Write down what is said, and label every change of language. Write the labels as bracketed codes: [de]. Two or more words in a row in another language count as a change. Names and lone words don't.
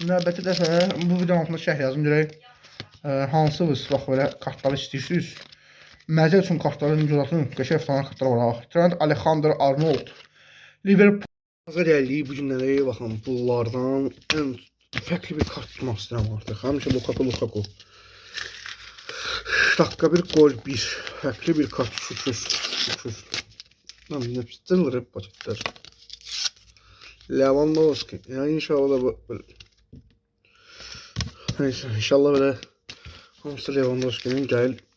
[az] Növbəti dəfə bu videonun altında şərh yazın görək. Hansınız bax belə kartları istəyirsiniz? Məzə üçün kartları imzalatın. Qəşəng efsane kartlar var. Trent Alexander-Arnold. Liverpool hazır gəldik bu günləri. Baxın, bunlardan ən fərqli bir kart tutmaq istəyirəm artıq. Həmişə Lukaku. [tr] Dakika 1 gol 1. [az] Fərqli bir kart şükür. [tr] Lan yine pistol hep paketler. Lewandowski. Yani inşallah da neyse inşallah böyle hamster Lewandowski'nin gel.